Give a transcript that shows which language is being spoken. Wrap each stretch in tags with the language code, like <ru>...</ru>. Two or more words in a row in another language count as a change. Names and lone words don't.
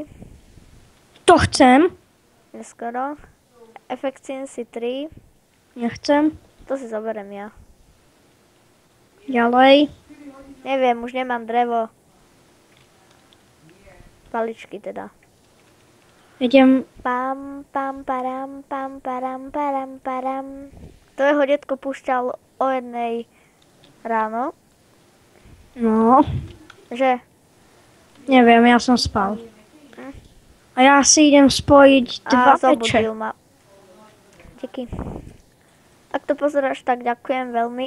<sk>To chcem. Neskoro. Efficiency 3. Nechcem. To si zoberiem ja. Ďalej. Neviem, už nemám drevo. Paličky teda. Idem. Pam, pam, param, pam, param, param, param. To jeho detko púšťal o 1 ráno. No, Že? neviem, ja som spal. A ja si idem spojiť dva A meče. zobudil ma. Díky. Ak to pozeráš, tak ďakujem veľmi.</sk>